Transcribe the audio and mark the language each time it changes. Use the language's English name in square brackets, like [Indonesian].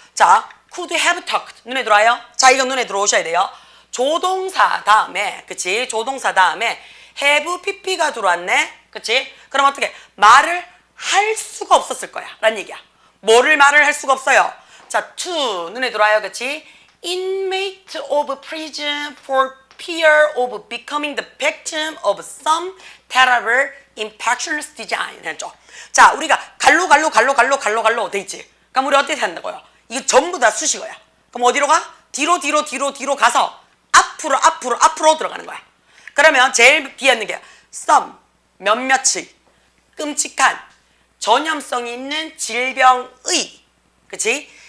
[English] 자, could have talked. 눈에 들어와요? [Korean] 자, 이거 눈에 들어오셔야 돼요. 조동사 다음에, 그치? 조동사 다음에 have pp가 들어왔네. 그치? 그럼 어떻게? 말을 할 수가 없었을 거야. 라는 얘기야. 뭐를 말을 할 수가 없어요? 자, to 눈에 들어와요. 그치? [English] Inmate of prison for fear of becoming the victim of some terrible infectious disease [Korean] 했죠. 자, 우리가 갈로 돼 있지. 그럼 우리 어떻게 한다고요? 이거 전부 다 수식어야. 그럼 어디로 가? 뒤로 가서 앞으로 들어가는 거야. 그러면 제일 뒤에 있는 게 some, 몇몇의, 끔찍한, 전염성이 있는 질병의, 그치?